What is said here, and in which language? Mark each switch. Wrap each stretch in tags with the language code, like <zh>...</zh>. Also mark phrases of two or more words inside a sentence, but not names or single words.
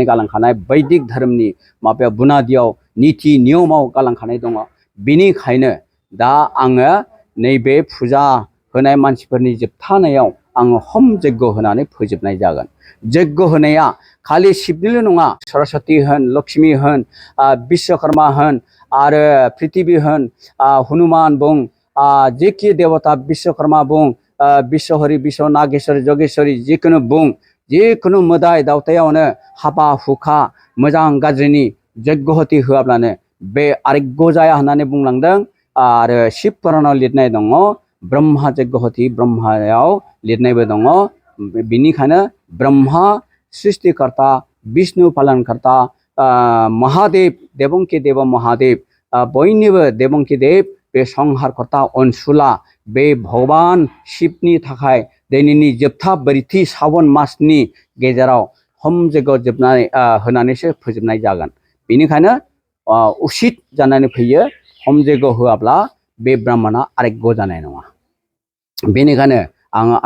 <brx>गालांखानाय वैदिक धोरोमनि माबायाव बुनादियाव नीति नियमाव गालांखानाय दङ बेनिखायनो दा आङो नैबे फुजा होनाय मानसिफोरनि जोबथानायाव आङो हम यज्ञ होनानै फोजोबनाय जागोन यज्ञ होनाया खालि शिबनिल' नङा सरस्वती होन लक्ष्मी होन विश्वकर्मा होन आरो पृथ्वी होन हनुमान बुं जेखि देवता विश्वकर्मा बुं विश्वहरि विश्व नागेश्वरी जगेश्वरी जिखुनु बुं जिखुनु मोदाय दावतायावनो हाबा हुखा मोजां गाज्रिनि यज्ञहति होआब्लानो बे आरोग्य जाया होननानै बुंलांदों आरो शिब पुराणाव लिरनाय दङ ब्रह्मा यज्ञहति ब्रह्मायाव लिरनायबो दङ बिनिखायनो ब्रह्मा सृष्टिकर्ता विष्णु पालनकर्ता महादेव देवंकि देव महादेव बयनिबो देवंकि देव बे संहारकर्ता अनसुला बे भगवान शिबनि थाखाय दिनैनि जोबथा ब्रैथि सावन मासनि गेजेराव हम यज्ञ जोबनानै होनानैसो फोजोबनाय जागोन बेनिखायनो उसित जानानै फैयो हम यज्ञ होआब्ला बे ब्राह्मणा आरोग्य जानाय नङा बेनिखायनो आङो आइ</brx>